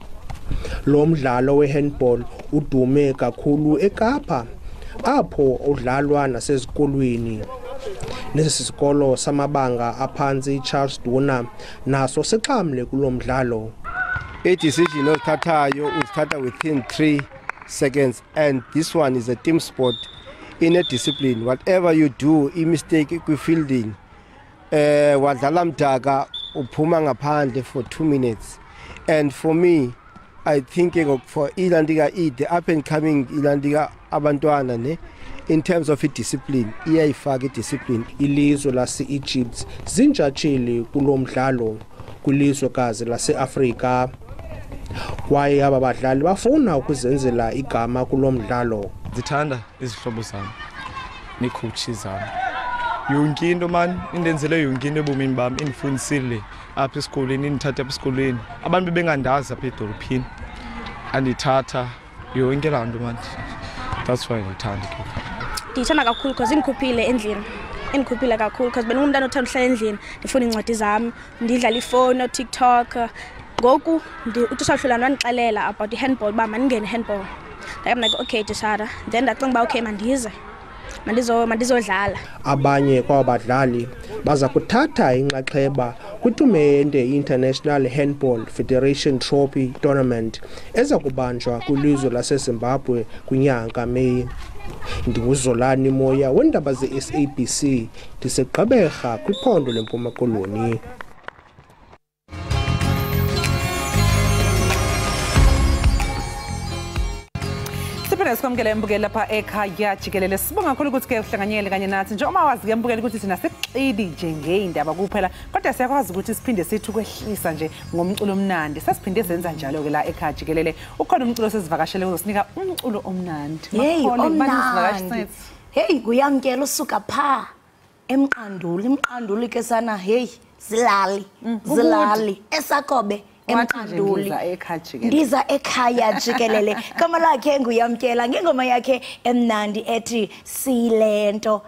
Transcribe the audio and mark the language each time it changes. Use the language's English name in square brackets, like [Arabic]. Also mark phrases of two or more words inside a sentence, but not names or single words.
[Xhosa] Lo mdlalo we-handball udume kakhulu eKapa apho udlalwa nasezikolweni. Nesi sikolo samabanga aphantsi Charles Duna naso sexhamle kulo mdlalo. I-decision othathayo uzithatha [English] within 3 seconds, and this one is a team sport in a discipline. Whatever you do, [Xhosa] i-mistake kwi-fielding, wadlala mdaka uphuma ngaphandle [English] for 2 minutes. And for me, I think for ilandika the up and coming [Xhosa] ilandika abantwana ne, [English] in terms of discipline, iyayifaka discipline. [Xhosa] Ilizwe lase-Egypt zintshatsheli kulo mdlalo kwilizwekazi lase-Afrika. Kwaye aba badlali bafuna ukuzenzela igama kulo mdlalo. Ndithanda izihlobo zami neecoaches zami. Yonke into man indenzele yonke into ebomini bami, indifundisile apha esikolweni, indithatha apha esikolweni. Abantu bebengandazi apha edolophini andithatha yonke laa nto man. [English] That's why [Xhosa] ndithanda ke. Ndithanda kakhulu because indikhuphile endlini. Indikhuphile kakhulu because beningumntana othanda uhlala endlini, ndifuna iincwadi zami, ndidlala ifowuni, TikTok. Ngoku uTisha Hlulani wandixelela about i-handball uba mandingene i-handball. [English] I'm like, okay Tishara. [Xhosa] Then ndacinga uba okay mandizodlala. Abanye kwabadlali baza kuthatha inxaxheba kwitumente International Handball Federation Trophy Tournament eza kubanjwa kwilizwe laseZimbabwe kwinyanga May. Ndinguzolani Moya wendaba ze-SABC ndiseGqeberha kwiphondo leMpuma Koloni. [Zulu] Sikwamkele mbukeli lapha ekhaya jikelele. Sibonga kakhulu ukuthi ke uhlanganyele kanye nathi. Nje uma wazi ke mbukeli ukuthi thina sixidi nje ngeindaba kuphela, kodwa siyakwazi ukuthi siphinde sithi kwehlisa nje ngomculo omnandi. Sasiphinde senza njalo ke la ekhaya jikelele. Ukhona umculo sesivakashele uzosinika umculo omnandi. Hey, omnandi. [Xhosa] Hey, kuyamkela usuka pha emqanduli ke sana. Hey, zilali esakobe emqanduli. Ndiza ekhaya jikelele. Kama lakhe nguyamkela ngengoma yakhe emnandi ethi silento.